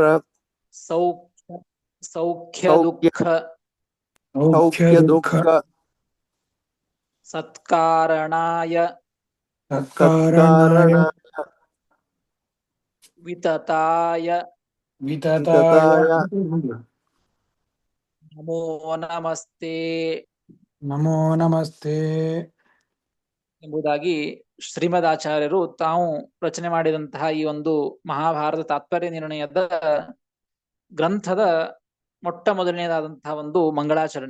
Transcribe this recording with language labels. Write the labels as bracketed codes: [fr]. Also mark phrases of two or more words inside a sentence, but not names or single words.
[sa] ಸೌಖ್ಯ ಸೌಖ್ಯ ಸೌಖ್ಯ ದುಃಖ ಸೌಖ್ಯ ದುಃಖ ಸತ್ಕಾರಣಾಯ ಸತ್ಕಾರಣಾಯ ವಿತತಾಯ ವಿತತಾಯ ನಮೋ ನಮಸ್ತೆ ನಮೋ ನಮಸ್ತೆ [kn] ಎಂಬುದಾಗಿ ಶ್ರೀಮದಾಚಾರ್ಯರು ತಾವು ರಚನೆ ಮಾಡಿದಂತಹ ಈ ಒಂದು ಮಹಾಭಾರತ ತಾತ್ಪರ್ಯ ನಿರ್ಣಯದ ಗ್ರಂಥದ ಮೊಟ್ಟ ಮೊದಲನೇದಾದಂತಹ ಒಂದು ಮಂಗಳಾಚರಣೆ.